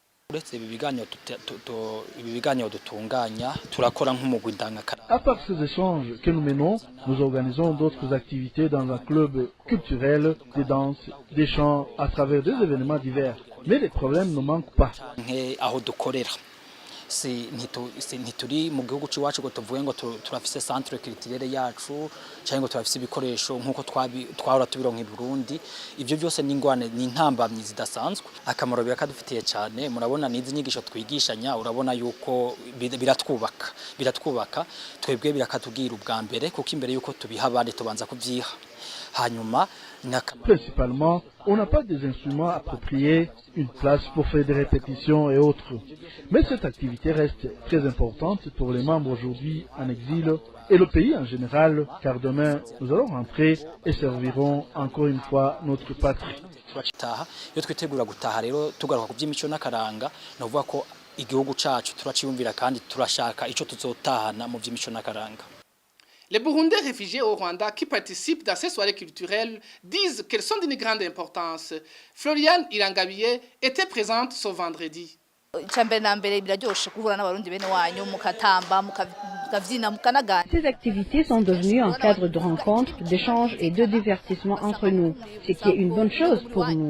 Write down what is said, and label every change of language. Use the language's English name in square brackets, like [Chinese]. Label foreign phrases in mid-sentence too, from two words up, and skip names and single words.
[French] À part ces échanges que nous menons, nous organisons d'autres activités dans un club culturel, de danse, des chants à travers des événements divers. Mais les problèmes ne manquent pas. [Rundi] ntituri mu gihugu cyacu ngo tuvuge ngo turafise [French] centre culturelle [Rundi] yacu cyangwa ngo turafise ibikoresho nkuko twahora tubironka i Burundi. Ivyo byose ni ingwane ni intambamyi zidasanzwe. Akamaro birakadufitiye cyane, murabona nizi nyigisho twigishanya, urabona yuko biratwubaka twebwe birakatubwira ubwa mbere kuko imbere yuko tubiha abandi tubanza kubyiha. [French] Principalement, on n'a pas des instruments appropriés, une place pour faire des répétitions et autres. Mais cette activité reste très importante pour les membres aujourd'hui en exil et le pays en général, car demain, nous allons rentrer et servirons encore une fois notre patrie. [Rundi] Iyo twitegura gutaha rero tugaruka ku by'imico n'akaranga no vuga ko igihugu cyacu turaciyumvira kandi turashaka ico tuzotahana mu by'imico n'akaranga. [French] Les Burundais réfugiés au Rwanda qui participent dans ces soirées culturelles disent qu'elles sont d'une grande importance. Floriane Irangabiye était présente ce vendredi. Ces activités sont devenues un cadre de rencontre, d'échange et de divertissement entre nous, ce qui est une bonne chose pour nous.